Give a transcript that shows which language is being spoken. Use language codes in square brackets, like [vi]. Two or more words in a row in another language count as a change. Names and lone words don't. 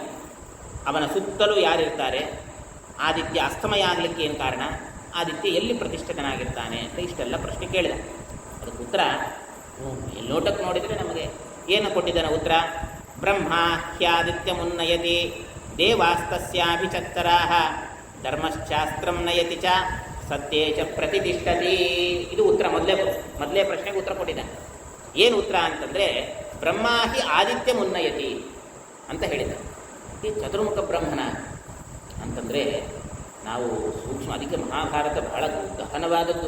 [kn] ಅವನ ಸುತ್ತಲೂ ಯಾರಿರ್ತಾರೆ? ಆದಿತ್ಯ ಅಸ್ತಮಯ ಆಗಲಿಕ್ಕೆ ಏನು ಕಾರಣ? ಆದಿತ್ಯ ಎಲ್ಲಿ ಪ್ರತಿಷ್ಠಿತನಾಗಿರ್ತಾನೆ ಅಂತ ಇಷ್ಟೆಲ್ಲ ಪ್ರಶ್ನೆ ಕೇಳಿದ. ಅದಕ್ಕೆ ಉತ್ತರ ನೋಟಕ್ಕೆ ನೋಡಿದರೆ ನಮಗೆ ಏನು ಕೊಟ್ಟಿದ್ದಾನೆ ಉತ್ತರ? [sa] ಬ್ರಹ್ಮ ಹ್ಯಾದಿತ್ಯ ಮುನ್ನಯತಿ ದೇವಾಸ್ತಸ್ಯಾಭಿಚತ್ತರಾಹ ಧರ್ಮಶಾಸ್ತ್ರಂ ನಯತಿ ಚ ಸತ್ಯೇ ಚ ಪ್ರತಿಷ್ಠತಿ. [kn] ಇದು ಉತ್ತರ. ಮೊದಲೇ ಪ್ರಶ್ನೆಗೆ ಉತ್ತರ ಕೊಟ್ಟಿದ್ದಾನೆ. ಏನು ಉತ್ತರ ಅಂತಂದರೆ, [sa] ಬ್ರಹ್ಮ ಹಿ ಆದಿತ್ಯ ಮುನ್ನಯತಿ [kn] ಅಂತ ಹೇಳಿದ. ಈ ಚತುರ್ಮುಖ ಬ್ರಹ್ಮನ ಅಂತಂದರೆ ನಾವು ಸೂಕ್ಷ್ಮ, ಅದಕ್ಕೆ ಮಹಾಭಾರತ ಬಹಳ ಗಹನವಾದದ್ದು.